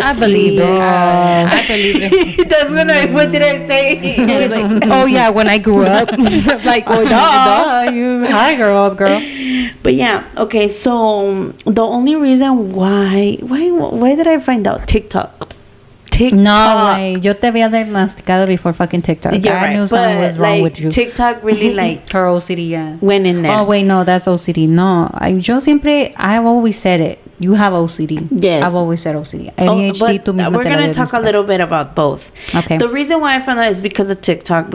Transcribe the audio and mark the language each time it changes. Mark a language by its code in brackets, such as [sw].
[en] I believe it. I believe it. That's when what did I say? Like, oh yeah, when I grew up, like, oh you I grew up, girl. But yeah, okay. So the only reason why did I find out TikTok? No way. [es] Yo te había diagnosticado [en] before fucking TikTok. I knew something was wrong with you. TikTok really like her OCD, yeah. Went in there. Oh wait, no, that's OCD. No, I've always said it. You have OCD. Yes. I've always said OCD. ADHD, [es] tú misma [en] we're going to talk a little bit about both. Okay. The reason why I found out is because of TikTok.